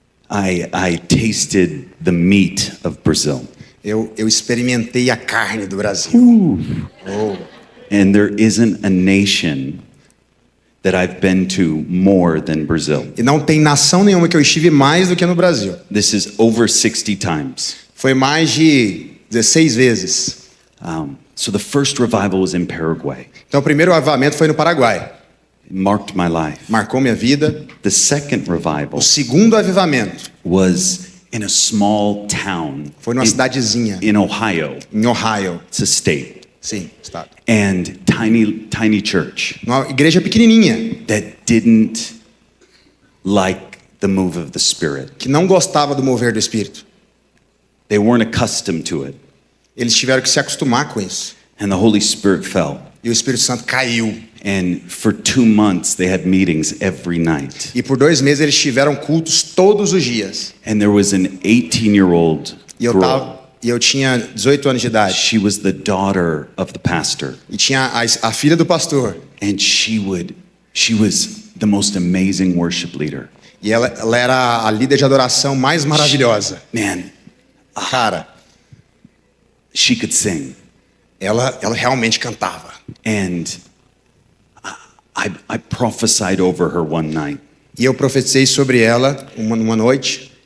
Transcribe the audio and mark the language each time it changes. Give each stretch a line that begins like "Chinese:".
English: I tasted the meat of Brazil.
Portuguese: Eu experimentei a carne do Brasil. Oh.
English: And there isn't a nation that I've been to more than Brazil.
Portuguese: E não tem nação nenhuma que eu estive mais do que no Brasil.
English: This is over 60 times.
Portuguese: Foi mais de 16 vezes.
English: So the first revival was in Paraguay.
Portuguese: Então o primeiro avivamento foi no Paraguai.
English: It marked my life.
Portuguese: Marcou minha vida.
English: The second revival
Portuguese: O segundo avivamento
English: was in a small town
Portuguese: foi numa cidadezinha
English: in Ohio.
Portuguese: em Ohio.
English: It's a state.
Portuguese: Sim, estado.
English: And tiny church
Portuguese: Uma igreja pequenininha
English: that didn't like the move of the Spirit.
Portuguese: que não gostava do mover do Espírito.
English: They weren't accustomed to it.
Portuguese: Eles tiveram que se acostumar com isso.
English: And the Holy Spirit fell.
Portuguese: E o Espírito Santo caiu.
English: And for 2 months, they had meetings every night.
Portuguese: E por 2 meses eles tiveram cultos todos os dias.
English: And there was an 18-year-old girl.
Portuguese: E eu tinha 18 anos de idade.
English: She was the daughter of the pastor.
Portuguese: E tinha a filha do pastor.
English: And she was the most amazing worship leader.
Portuguese: E ela era a líder de adoração mais maravilhosa.
English: Man,
Portuguese: Cara,
English: she could sing.
Portuguese: ela realmente cantava.
English: And I prophesied over her one night.
Portuguese: E eu profetizei sobre ela uma noite.